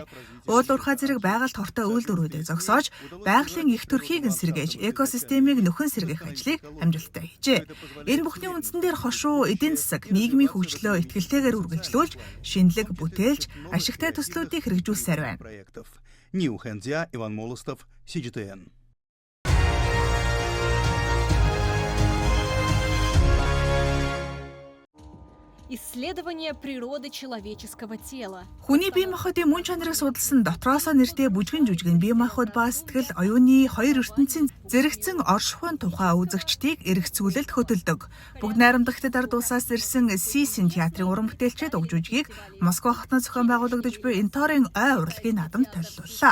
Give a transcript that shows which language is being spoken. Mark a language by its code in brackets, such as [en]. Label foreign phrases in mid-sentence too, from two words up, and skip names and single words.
[mn] Уул уурхай зэрэг байгальд хортой үйлдвэрүүдэд зогсоож, байгалийн их төрхийг нь сэргээж, экосистемийг нөхөн сэргээх ажлыг амжилттай хийжээ. Энэ бүхний үндсэн дээр хошуу эдийн засаг, нийгмийн хөгжлөө итгэлтэйгээр үргэлжлүүлж, шинэлэг бүтээлж, ашигтай төслүүдийг хэрэгжүүлсээр байна. [ru] проектов. Ниу Хэнзя, Иван Молостов, CGTN. Исследование природы человеческого тела. [mn] Хүний бие махбодын мөн чанарыг судалсан дотроосоо нэртэй бүжгэн жүжигэн бие махбод ба сэтгэл оюуны хоёр ертөнцийн зэрэгцэн оршихуйн тухай үзэгчдийг эргэцүүлэлд хөтөлдөг. Бүгд найрамдагтад ард улсаас ирсэн Сисин театрын уран бүтээлчид уг жүжигийг Москва хотноо зохион байгуулагдаж буй Инторын ой урлагийн наадамд төлөвлөлөө.